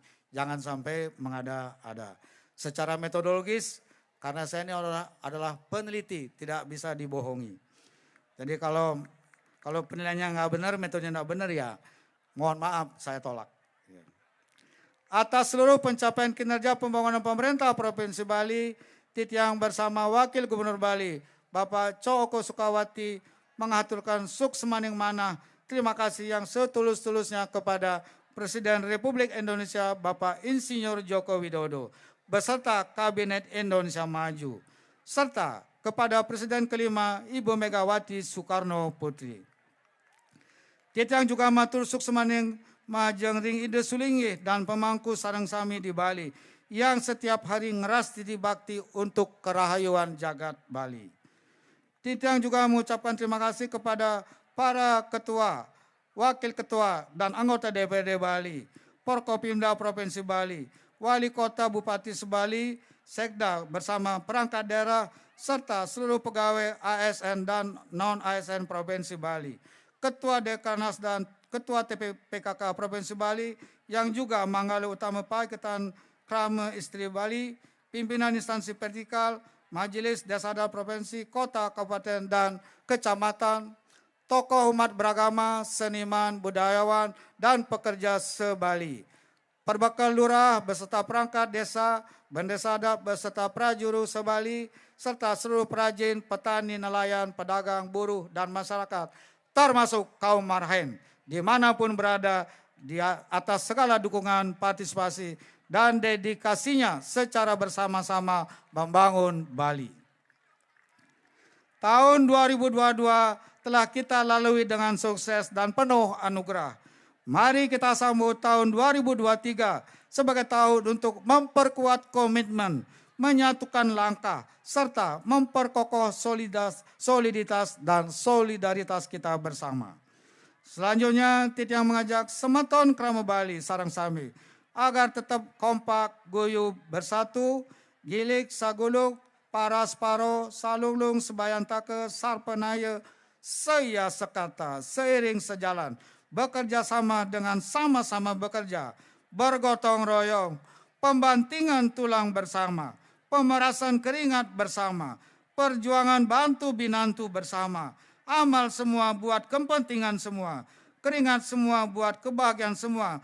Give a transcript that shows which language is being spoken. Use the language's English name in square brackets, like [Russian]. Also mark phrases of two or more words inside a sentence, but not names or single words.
[Indonesian] Jangan sampai mengada-ada. Secara metodologis, karena saya ini adalah peneliti, tidak bisa dibohongi. Jadi kalau penilaiannya nggak benar, metodenya nggak benar ya, mohon maaf saya tolak. Atas seluruh pencapaian kinerja pembangunan pemerintah Provinsi Bali, Titiang bersama Wakil Gubernur Bali, Bapak Coko Sukawati, mengaturkan [Balinese] suksemaning manah [Indonesian] terima kasih yang setulus-tulusnya kepada Presiden Republik Indonesia Bapak Insinyur Joko Widodo beserta Kabinet Indonesia Maju, serta kepada Presiden kelima Ibu Megawati Soekarno Putri. [Balinese] Titiang juga matur suksemaning majeng ring ide sulingih dan pemangku sareng sami [Indonesian] di Bali yang setiap hari [Balinese] ngeras titi bakti untuk kerahayuan jagat Bali. [Indonesian] Titiang juga mengucapkan terima kasih kepada para ketua, wakil ketua dan anggota DPRD Bali, Forkopimda Provinsi Bali, Wali Kota Bupati Sebali, Sekda bersama perangkat daerah, serta seluruh pegawai ASN dan non-ASN Provinsi Bali, Ketua Dekarnas dan Ketua TPPKK Provinsi Bali, yang juga Manggala Utama Paketan Krama Istri Bali, pimpinan instansi vertikal, Majelis Desada Provinsi, Kota, Kabupaten, dan Kecamatan, tokoh umat beragama, seniman, budayawan, dan pekerja se-Bali. Perbekal lurah beserta perangkat desa, bendesa adat beserta prajuru se-Bali, serta seluruh perajin, petani, nelayan, pedagang, buruh, dan masyarakat, termasuk kaum marhaen, dimanapun berada, di atas segala dukungan, partisipasi, dan dedikasinya secara bersama-sama membangun Bali. Tahun 2022 telah kita lalui dengan sukses dan penuh anugerah. Mari kita sambut tahun 2023 sebagai tahun untuk memperkuat komitmen, menyatukan langkah, serta memperkokoh soliditas dan solidaritas kita bersama. Selanjutnya, Titiang mengajak [Balinese] semeton Krama Bali sareng sami [Indonesian] agar tetap kompak, guyup, bersatu, [Balinese] gilik, saguluk, paras paro, salulung, sebayantake, sarpenaya, [Indonesian] saya sekata, seiring sejalan, bekerja sama dengan sama-sama bekerja, bergotong royong, pembantingan tulang bersama, pemerasan keringat bersama, perjuangan bantu binantu bersama, amal semua buat kepentingan semua, keringat semua buat kebahagiaan semua.